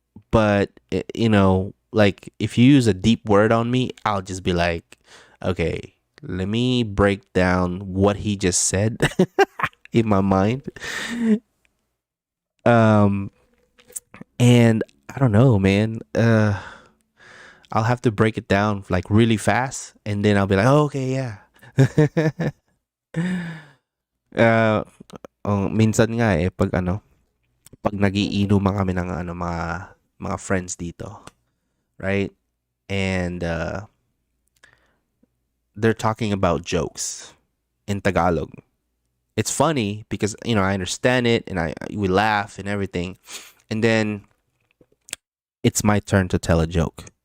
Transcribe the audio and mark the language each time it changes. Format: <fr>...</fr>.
<en>But like if you use a deep word on me, I'll just be like, okay, let me break down what he just said in my mind. Um, and I don't know, man. I'll have to break it down like really fast, and then I'll be like, oh, okay, yeah.</en> <tl>uh, minsan nga pag pag nagiinuman kami ng mga friends dito, right?</tl> <en>And they're talking about jokes in Tagalog. It's funny because I understand it and we laugh and everything, and then it's my turn to tell a joke.</en>